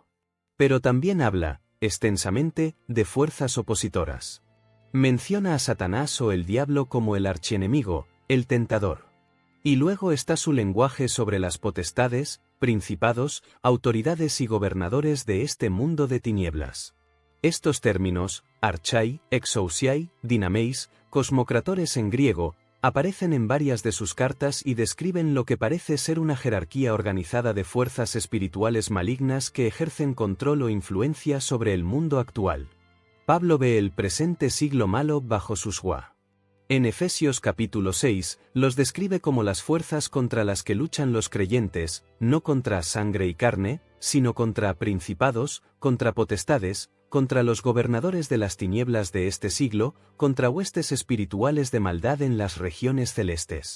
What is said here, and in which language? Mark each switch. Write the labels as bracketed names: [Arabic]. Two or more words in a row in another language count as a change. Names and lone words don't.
[Spanish] Pero también habla, extensamente, de fuerzas opositoras. Menciona a Satanás o el diablo como el archienemigo, el tentador. Y luego está su lenguaje sobre las potestades, principados, autoridades y gobernadores de este mundo de tinieblas. Estos términos, [Greek] ἀρχαί, ἐξουσίαι, δυνάμεις, κοσμοκράτορες [Spanish] en griego, aparecen en varias de sus cartas y describen lo que parece ser una jerarquía organizada de fuerzas espirituales malignas que ejercen control o influencia sobre el mundo actual. Pablo ve el presente siglo malo bajo sus guá. En Efesios capítulo 6, los describe como las fuerzas contra las que luchan los creyentes, no contra sangre y carne, sino contra principados, contra potestades, contra los gobernadores de las tinieblas de este siglo, contra huestes espirituales de maldad en las regiones celestes.